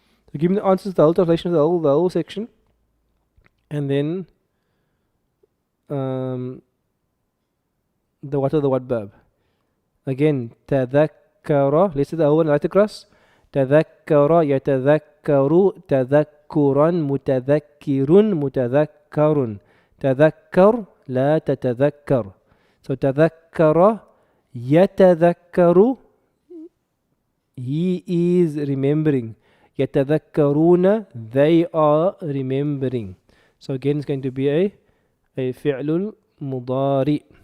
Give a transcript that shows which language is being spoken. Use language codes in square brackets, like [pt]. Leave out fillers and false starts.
[en] So give me the answers to the whole translation of the whole section, and then the what of the what verb. Again, تذكر. Let's say the whole one right across. [ar] تذكر يتذكر تذكرا متذكر متذكر. تذكر لا تتذكر. [en] So تذكر يتذكر, he is remembering. يتذكرون, they are remembering. So again it's going to be a فعل مضارع.